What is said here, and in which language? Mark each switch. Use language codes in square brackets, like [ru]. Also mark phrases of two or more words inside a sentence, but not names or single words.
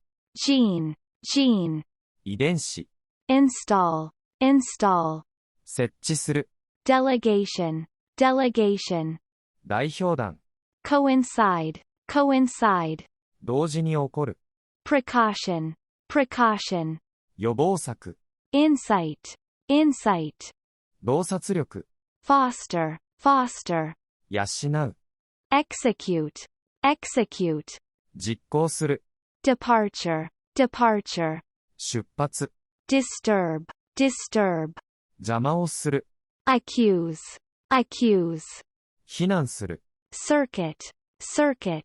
[en] gene, gene, [ja] 遺伝子、 [en] install, install, [ja] 設置する、 [en] delegation, delegation, [ja] 代表団、 [en] coincide, coincide, [ja] 同時に起こる、 [en] precaution, precaution, [ja] 予防策、 [en] insight, insight, [ja] 洞察力、 [en] foster, foster, [ja] 養う、 [en] execute, execute, [ja] 実行する、 [en] departure, departure, [ja] 出発、 [en] disturb, disturb, [ja] 邪魔をする、 [en] accuse, accuse, [ja] 非難する、 [en] circuit, circuit,